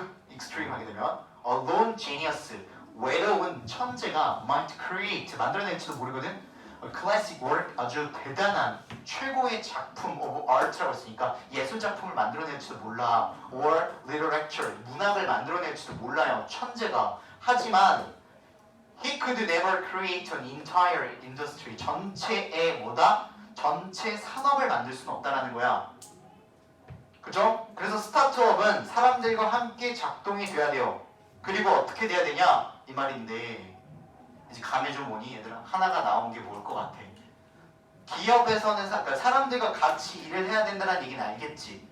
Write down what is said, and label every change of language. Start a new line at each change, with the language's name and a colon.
English: extreme
Korean: 하게 되면
English: alone genius.
Korean: 외로운 천재가
English: might create.
Korean: 만들어낼지도 모르거든.
English: classic work.
Korean: 아주 대단한 최고의 작품
English: of art
Korean: 라고 했으니까 예술 작품을 만들어낼지도 몰라.
English: or literature.
Korean: 문학을 만들어낼지도 몰라요. 천재가. 하지만
English: he could never create an entire industry.
Korean: 전체의 뭐다? 전체 산업을 만들 수는 없다라는 거야. 그죠? 그래서 스타트업은 사람들과 함께 작동이 돼야 돼요. 그리고 어떻게 돼야 되냐 이 말인데 이제 감이 좀 오니 얘들아? 하나가 나온 게 뭘 것 같아? 기업에서는 그러니까 사람들과 같이 일을 해야 된다는 얘기는 알겠지.